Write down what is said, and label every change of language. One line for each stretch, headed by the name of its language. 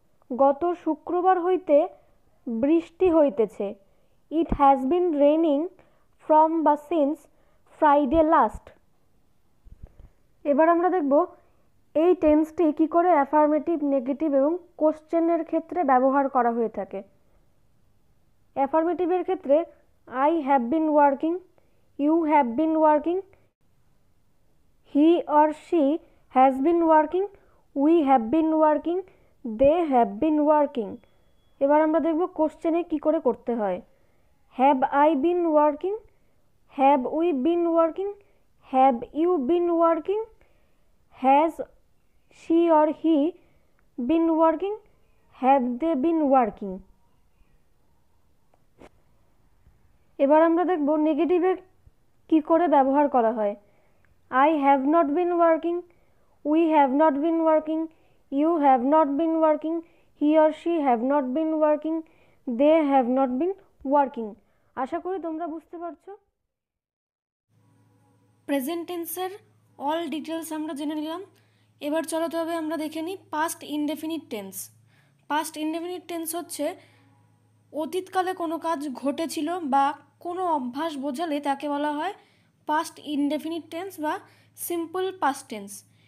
Bangla: গত শুক্রবার হইতে বৃষ্টি হইতেছে,
English: It has been raining from বা since Friday last.
Bangla: এবার আমরা দেখব এই টেন্সটি কি করে অ্যাফার্মেটিভ, নেগেটিভ এবং কোশ্চেনের ক্ষেত্রে ব্যবহার করা হয়ে থাকে। অ্যাফার্মেটিভের ক্ষেত্রে
English: I have been working, you have been working, he or she has been working, we have been working, they have been working।
Bangla: এবার আমরা দেখব কোশ্চেনে কি করে করতে হয়।
English: have I been working, have we been working, have you been working, has she or he been working, have they been working।
Bangla: এবার আমরা দেখব নেগেটিভে কি করে ব্যবহার করা হয়।
English: I have not been working, we have not been working, you have not been working, he or she have not been working, they have not been working।
Bangla: আশা করি তোমরা বুঝতে পারছো। প্রেজেন্ট টেন্সের অল ডিটেলস আমরা জেনে নিলাম। এবার চলো তবে আমরা দেখে নিই past indefinite tense. Past indefinite tense হচ্ছে অতীতকালে কোনো কাজ ঘটেছিল বা কোনো অভ্যাস বোঝালে তাকে বলা হয় পাস্ট ইনডেফিনিট টেন্স বা সিম্পল পাস্ট টেন্স।